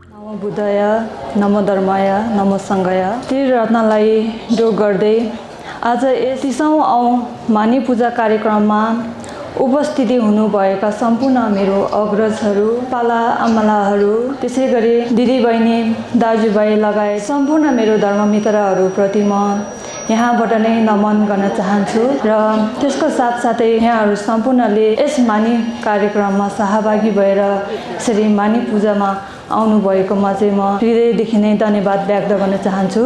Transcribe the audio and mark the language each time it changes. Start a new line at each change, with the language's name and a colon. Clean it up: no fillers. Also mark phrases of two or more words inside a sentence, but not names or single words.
Sanskrit: नमो बुद्धाय, नमो धर्माय, नमो सङ्घाय।
Nepali: त्रिरत्नलाई योग गर्दै आज यस 30औं मानी पूजा कार्यक्रममा उपस्थिति हुनुभएका सम्पूर्ण मेरो अग्रजहरू, पाला आमालाहरू, त्यसै गरी दिदीबहिनी, दाजुभाइ लगायत सम्पूर्ण मेरो धर्ममित्रहरूप्रति म यहाँबाट नै नमन गर्न चाहन्छु र त्यसको साथसाथै यहाँहरू सम्पूर्णले यस मानी कार्यक्रममा सहभागी भएर यसरी मानी पूजामा आउनुभएकोमा चाहिँ म हृदयदेखि नै धन्यवाद व्यक्त गर्न चाहन्छु।